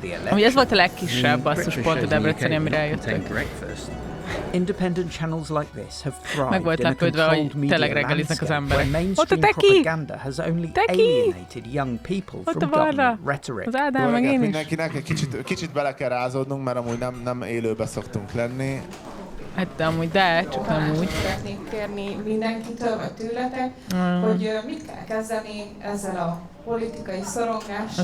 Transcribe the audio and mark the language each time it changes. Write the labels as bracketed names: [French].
[Hungarian] Ami ez volt a legkisebb basszus pont a Debreceni, amire eljöttek. [English] Independent channels like this have thrived. [Hungarian] Meg volt lepődve, hogy tényleg reggeliznek az emberek. Ott a Teki! Teki! Ott a Varda! Az Ádám, meg én is. Mindenkinek egy kicsit bele kell rázódnunk, mert amúgy nem élőbe szoktunk lenni. Hát de amúgy, de csak nem úgy. Szeretnék kérni mindenkitől, vagy tőletek, hogy mit kell kezdeni ezzel a politikai szorongással.